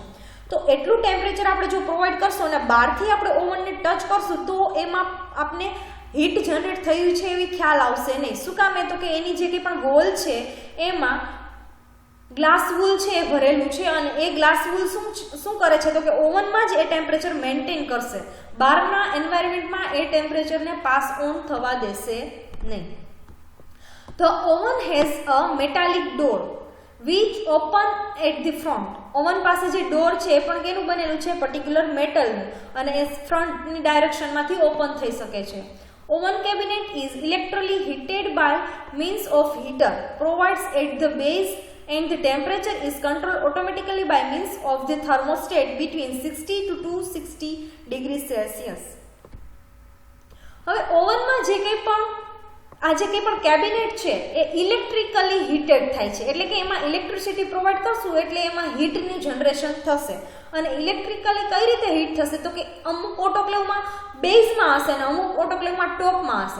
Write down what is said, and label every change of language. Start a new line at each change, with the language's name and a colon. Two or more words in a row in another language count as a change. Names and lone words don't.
Gujarati: તો એટલું ટેમ્પરેચર આપણે જો પ્રોવાઈડ કરશું અને બહારથી આપણે ઓવનને ટચ કરશું તો એમાં આપણે
English: heat generate
Gujarati: થયું છે એવી ખ્યાલ આવશે નહીં. શું કામ? તો કે એની જે કંઈ પણ વોલ છે એમાં
English: glass wool
Gujarati: છે એ ભરેલું છે, અને એ
English: glass wool
Gujarati: શું કરે છે? તો કે ઓવનમાં જ એ ટેમ્પરેચર મેન્ટેન કરશે, બહારના એન્વાયરમેન્ટમાં એ ટેમ્પરેચરને
English: pass on
Gujarati: થવા દેશે નહીં.
English: The oven has a metallic door which open at the front.
Gujarati: ઓવન પાસે જે ડોર છે એ પણ કેનું બનેલું છે?
English: particular metal,
Gujarati: અને એ ફ્રન્ટની ડાયરેક્શનમાંથી ઓપન થઈ શકે છે.
English: Oven cabinet is electrically heated by means of heater provides at the base and the temperature is controlled automatically by means of the thermostat between 60 to 260 degrees Celsius.
Gujarati: હવે ઓવનમાં જે કંઈ પણ કેબિનેટ છે એ
English: electrically heated
Gujarati: થાય છે, એટલે કે એમાં ઇલેક્ટ્રિસિટી પ્રોવાઈડ કરશું એટલે એમાં હીટની જનરેશન થશે. અને ઇલેક્ટ્રિકલી કઈ રીતે હીટ થશે તો કે અમુક ઓટોક્લેવમાં બેઝમાં હશે અને અમુક ઓટોક્લેવમાં ટોપમાં હશે.